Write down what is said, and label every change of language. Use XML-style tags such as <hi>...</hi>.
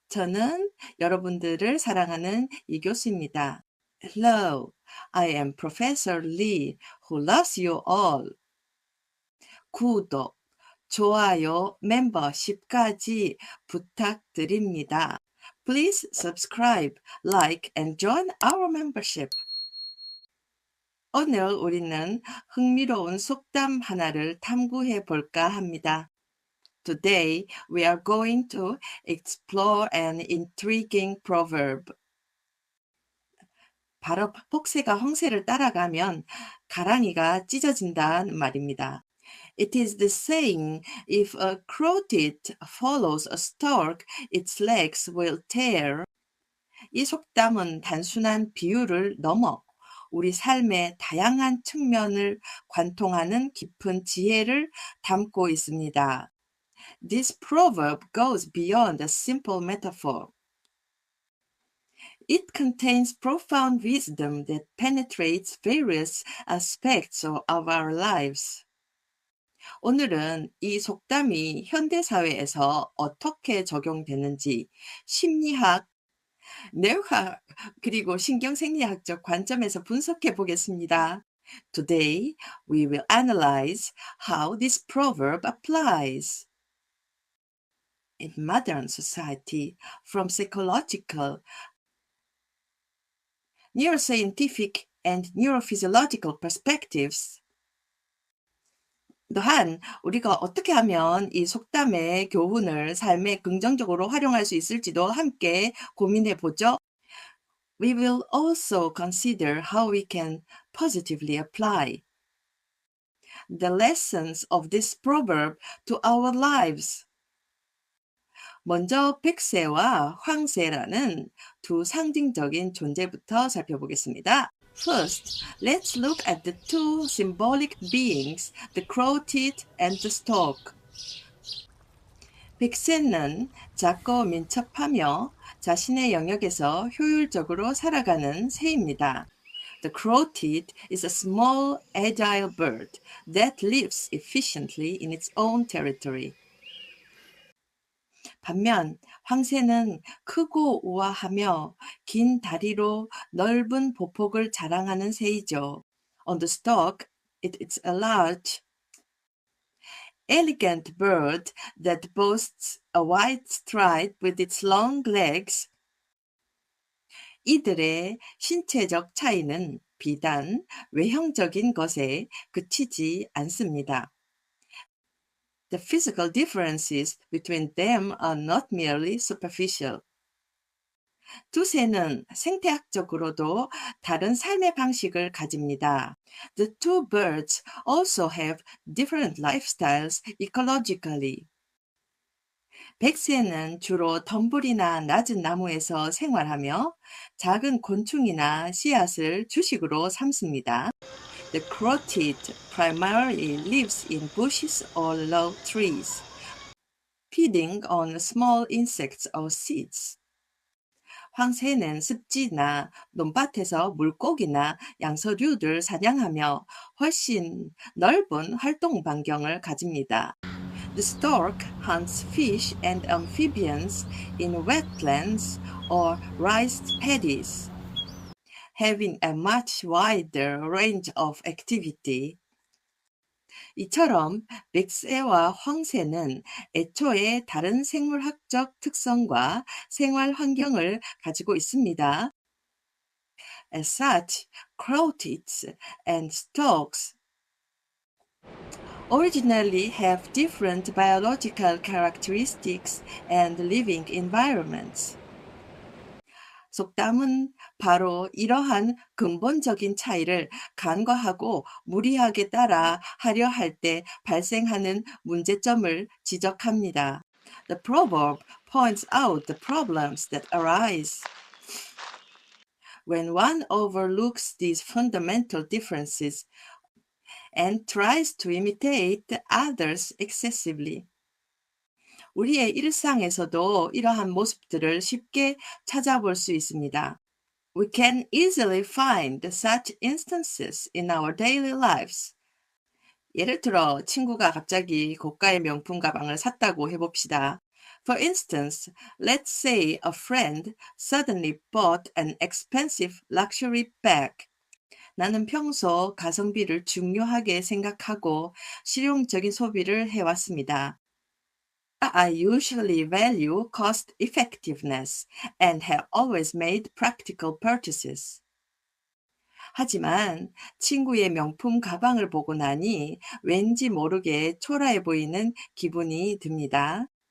<ko>저는 여러분들을 사랑하는 이 교수입니다.</ko> <en>Hello, I am Professor Lee, who loves you all.</en> <ko>구독, 좋아요, 멤버십까지 부탁드립니다.</ko> <en>Please subscribe, like, and join our membership.</en> <ko>오늘 우리는 흥미로운 속담 하나를 탐구해 볼까 합니다.</ko> <en>Today, we are going to explore an intriguing proverb.</en> <ko>바로 폭새가 황새를 따라가면 가랑이가 찢어진다는 말입니다.</ko> <en>It is the saying, if a crowtit follows a stork, its legs will tear.</en> <ko>이 속담은 단순한 비유를 넘어 우리 삶의 다양한 측면을 관통하는 깊은 지혜를 담고 있습니다.</ko> <en>This proverb goes beyond a simple metaphor. It contains profound wisdom that penetrates various aspects of our lives.</en> <ko>오늘은 이 속담이 현대 사회에서 어떻게 적용되는지 심리학, 뇌학, 그리고 신경생리학적 관점에서 분석해 보겠습니다.</ko> <en>Today, we will analyze how this proverb applies in modern society from psychological, neuroscientific, and neurophysiological perspectives.</en> <ko>또한 우리가 어떻게 하면 이 속담의 교훈을 삶에 긍정적으로 활용할 수 있을지도 함께 고민해 보죠.</ko> <en>We will also consider how we can positively apply the lessons of this proverb to our lives.</en> <ko>먼저 백새와 황새라는 두 상징적인 존재부터 살펴보겠습니다.</ko> <en>First, let's look at the two symbolic beings, the crowtit and the stork.</en> <ko>백새는 작고 민첩하며 자신의 영역에서 효율적으로 살아가는 새입니다.</ko> <en>The crowtit is a small, agile bird that lives efficiently in its own territory.</en> <ko>반면 황새는 크고 우아하며 긴 다리로 넓은 보폭을 자랑하는 새이죠.</ko> <en>On the stalk, it is a large, elegant bird that boasts a white stripe with its long legs.</en> <ko>이들의 신체적 차이는 비단 외형적인 것에 그치지 않습니다.</ko> <en>The physical differences between them are not merely superficial.</en> <ko>두 새는 생태학적으로도 다른 삶의 방식을 가집니다.</ko> <en>The two birds also have different lifestyles ecologically.</en> <ko>백새는 주로 덤불이나 낮은 나무에서 생활하며 작은 곤충이나 씨앗을 주식으로 삼습니다.</ko> <en>The crowtit primarily lives in bushes or low trees, feeding on small insects or seeds.</en> <ko>황새는 습지나 논밭에서 물고기나 양서류를 사냥하며 훨씬 넓은 활동 반경을 가집니다.</ko> <en>The stork hunts fish and amphibians in wetlands or rice paddies, having a much wider range of activity.</en> <ko>이처럼 백새와 황새는 애초에 다른 생물학적 특성과 생활 환경을 가지고 있습니다.</ko> <en>As such, crowtits and storks originally have different biological characteristics and living environments.</en> <ko>속담은 바로 이러한 근본적인 차이를 간과하고 무리하게 따라 하려 할 때 발생하는 문제점을 지적합니다.</ko> <en>The proverb points out the problems that arise when one overlooks these fundamental differences and tries to imitate others excessively.</en> <ko>우리의 일상에서도 이러한 모습들을 쉽게 찾아볼 수 있습니다.</ko> <en>We can easily find such instances in our daily lives.</en> <ko>예를 들어 친구가 갑자기 고가의 명품 가방을 샀다고 해봅시다.</ko> <en>For instance, let's say a friend suddenly bought an expensive luxury bag.</en> <ko>나는 평소 가성비를 중요하게 생각하고 실용적인 소비를 해왔습니다.</ko> <en>I usually value cost effectiveness and have always made practical purchases.</en> <ko>하지만 친구의 명품 가방을 보고 나니 왠지 모르게 초라해 보이는 기분이 듭니다.</ko>